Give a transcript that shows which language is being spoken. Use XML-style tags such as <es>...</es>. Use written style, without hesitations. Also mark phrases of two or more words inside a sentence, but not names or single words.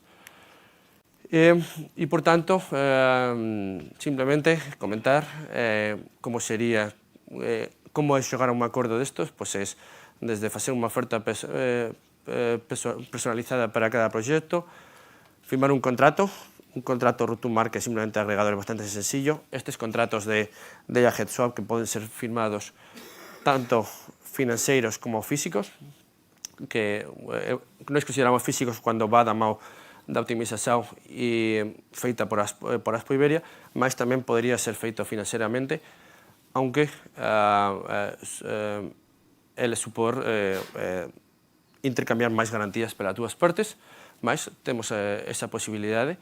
<gl>E, por tanto, simplemente comentar como sería, como é xogar a un acordo destos, pois é desde facer unha oferta personalizada para cada proxecto, firmar un contrato</gl> <en>root to market,</en> <gl>simplemente agregador, bastante sencillo. Estes contratos de</gl> <en>head swap</en> <gl>que poden ser firmados tanto financeiros como físicos, que nós consideramos físicos cando va da mão da optimización feita por Axpo Iberia, mas tamén podería ser feito financeiramente, aunque ele supor intercambiar máis garantías pelas dúas partes, mas temos esa posibilidade.</gl>